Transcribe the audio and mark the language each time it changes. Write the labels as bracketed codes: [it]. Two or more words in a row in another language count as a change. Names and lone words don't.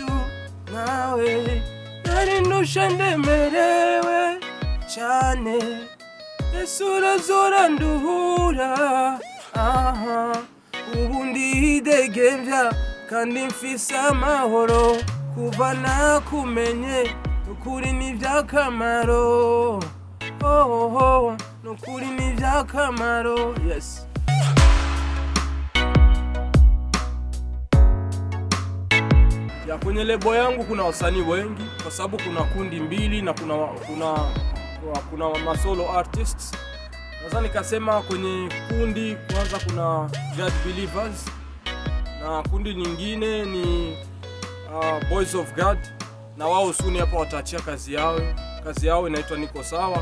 [rn] nawe nari ndusha ndemerewe cyane Yesu urazora nduhura ubu ndidegembya kandi mfise amahoro kuva nakumenye ukuri n'ivyakamaro nukuri n'ivyakamaro. [en] Yes. [sw] Ya kwenye lebo yangu kuna wasanii wengi kwa sababu kuna kundi mbili na kuna [en] masolo artists. [sw] Naweza nikasema kwenye kundi kwanza kuna God Believers na kundi nyingine ni Boys of God, na wao suni hapa wataachia kazi yao inaitwa Niko Sawa.